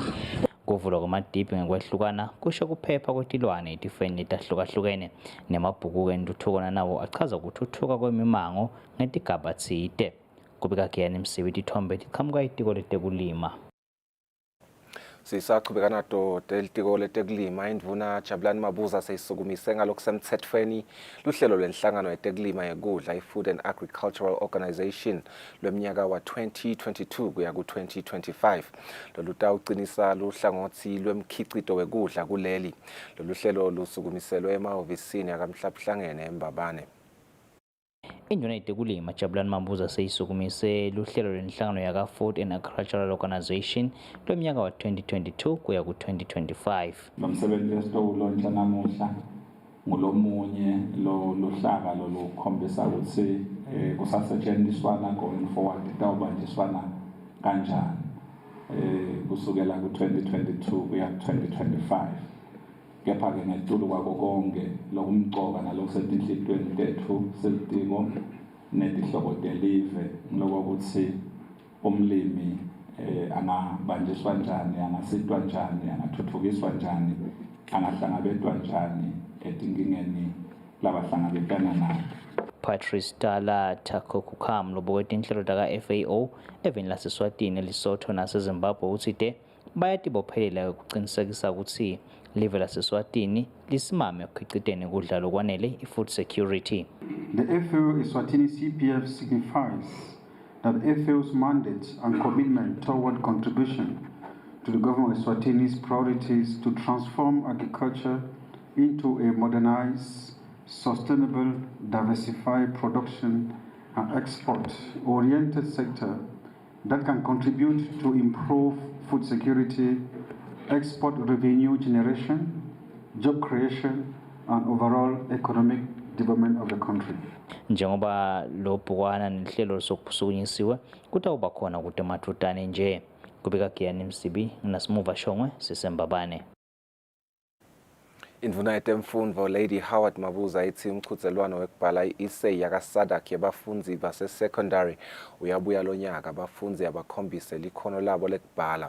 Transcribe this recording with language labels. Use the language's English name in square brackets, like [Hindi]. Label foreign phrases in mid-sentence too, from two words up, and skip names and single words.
[Swati] Kuvulwa kwamadiphi ngekwehlukana kusho kuphepha kwetilwane etifeni letahlukahlukene nemabhuku entuthuko nawo achaza ukuthuthuka kwemimango ngetigaba tsite. Kubika kuyani Msibi tithombe tiqhamuka itiko letekulima. Sisaqhubeka nato delitiko letekulima indvuna Jabulani Mabuza seyisukumise ngalokusemthethweni luhlelo lwenhlangano yetekulima yekudla i-Food and Agricultural Organization lweminyaka wa 2022 kuya ku-2025 lolutawucinisa luhlangothi lwemkhicito wekudla kuleli. Lolu hlelo lusukumiselwe emahhovisini akamhlabuhlangene eMbabane. Indvuna yetekulima Jabulani Mabuza seyisukumise luhlelo lwenhlangano yaka Food and Agricultural Organization lweminyaka wa 2022 kuya ku-2025. Lomsebenzi esitowulontsha namuhla ngulomunye lohlaka lolukhombisa ukuthi kusasetshenziswana [English] going forward [Swati] itawubanjiswana kanjani kusukela ku-2022 kuya ku-2025. Kepha-ke ngetulu kwako konke lokumcoka nalokusetinhlitweni tethu selitiko netihloko telive lokuthi umlimi angabanjiswa njani, angasitwa njani, angathuthukiswa njani, angahlangabetwa njani etinkingeni labahlangabetana nazo. Patrice Tala Takokukam lobokwe tinhlelo taka FAO eveni laseSwatini Lesotho naseZimbabwe uthite bayatibophelela ukuqinisekisa ukuthi live laseSwatini lisimame ekukhiciteni ukudla lokwanele i- [English] food security. The FAO Eswatini CPF signifies that FAO's mandate and commitment toward contribution to the government of Eswatini's priorities to transform agriculture into a modernized, sustainable, diversified production and export-oriented sector that can contribute to improve food security, export revenue generation, job creation, and overall economic development of the country. [Swati] Njengoba lobhukwana nehlelo sokusukunyisiwe kutawuba khona ukuthi mathutane nje. Kubika kuyani Msibi nasimuva Shongwe siseMbabane. Indvuna yetemfundvo Lady Howard Mabuza ithi umchudzelwano wekubhala i-essay yakaSADC yabafundzi base-secondary uyabuya lonyaka abafundzi abakhombise likhono labo lekubhala.